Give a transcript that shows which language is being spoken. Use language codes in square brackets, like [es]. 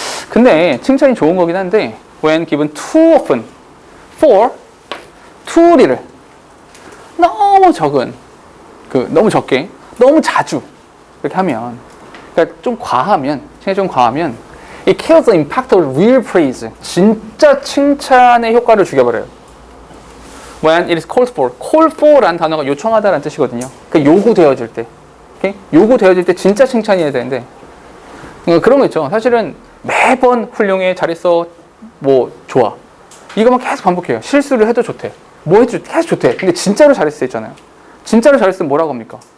[ko] 근데 칭찬이 좋은 거긴 한데 [en] when given too often for too little [ko] 너무 적은 너무 적게 너무 자주 이렇게 하면 그러니까 좀 과하면 칭찬이 좀 과하면 [en] it kills the impact of real praise [ko] 진짜 칭찬의 효과를 죽여버려요. [en] when it is called for [ko] call for라는 단어가 요청하다라는 뜻이거든요. 그러니까 요구되어질 때 okay? 요구되어질 때 진짜 칭찬이어야 되는데 그런 거 있죠. 사실은 매번 훌륭해 잘했어 좋아 이것만 계속 반복해요. 실수를 해도 좋대 해도 계속 좋대. 근데 진짜로 잘했어 했잖아요. 진짜로 잘했으면 뭐라고 합니까?